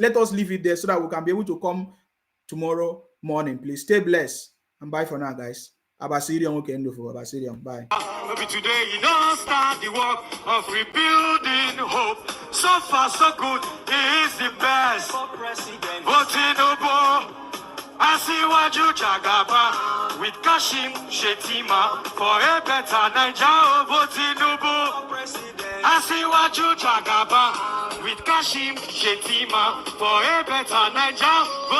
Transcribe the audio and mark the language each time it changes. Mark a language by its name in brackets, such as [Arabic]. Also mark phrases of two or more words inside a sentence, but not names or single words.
[English] Let us leave it there so that we can be able to come tomorrow morning. Please stay blessed and bye for now, guys. Abasirian weekend for Abasirian. Bye. Maybe today you don't start the work of rebuilding hope. So far, so good. He is the best. For president. Tinubu. Asiwaju Jagaba with Kashim Shetima for a better Nigeria. Tinubu. Asiwaju Jagaba with Kashim Shetima for a better Nigeria.